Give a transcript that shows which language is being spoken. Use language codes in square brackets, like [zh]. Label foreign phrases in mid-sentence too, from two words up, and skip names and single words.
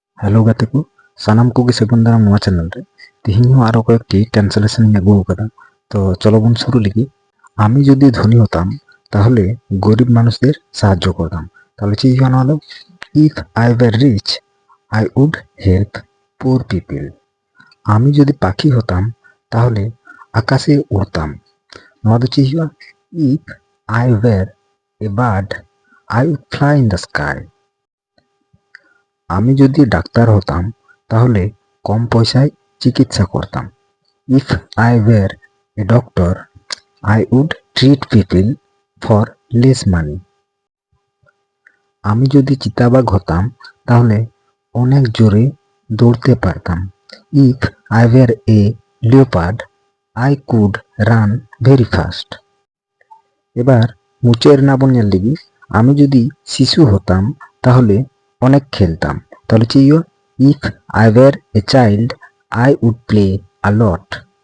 [sat] ᱦᱮᱞᱳ ᱜᱟᱛᱮ ᱠᱚ ᱥᱟᱱᱟᱢ ᱠᱚᱜᱮ ᱥᱟᱹᱜᱩᱱ ᱫᱟᱨᱟᱢ ᱱᱚᱣᱟ ᱪᱮᱱᱮᱞ ᱨᱮ ᱛᱮᱦᱮᱧ ᱦᱚᱸ ᱟᱨᱚ [bn] কয়েকটি ট্রান্সলেশন [sat] ᱤᱧ ᱟᱹᱜᱩ ᱟᱠᱟᱫᱟ। [bn] তো চলো বোন শুরু লিখি। আমি যদি ধনী হতাম তাহলে গরিব মানুষদের সাহায্য করতাম। তাহলে কি জানা হলো, [en] If I were rich I would help poor people. [bn] আমি যদি পাখি হতাম তাহলে আকাশে উড়তাম। [sat] নওয়া ᱫᱚ ᱪᱮᱫ ᱦᱩᱭᱩᱜᱼᱟ? [en] If I were a bird I would fly in the sky. [bn] আমি যদি ডাক্তার হতাম তাহলে কম পয়সায় চিকিৎসা করতাম। [en] If I were a doctor I would treat people for less money. [bn] আমি যদি চিতাবাঘ হতাম তাহলে অনেক জোরে দৌড়তে পারতাম। [en] If I were a leopard I could run very fast. [bn] এবার মুচের না বোন [sat] ᱧᱮᱞ ᱞᱮᱜᱮ। [bn] আমি যদি শিশু হতাম তাহলে অনেক খেলতাম। তাহলে কি [en] If I were a child I would play a lot.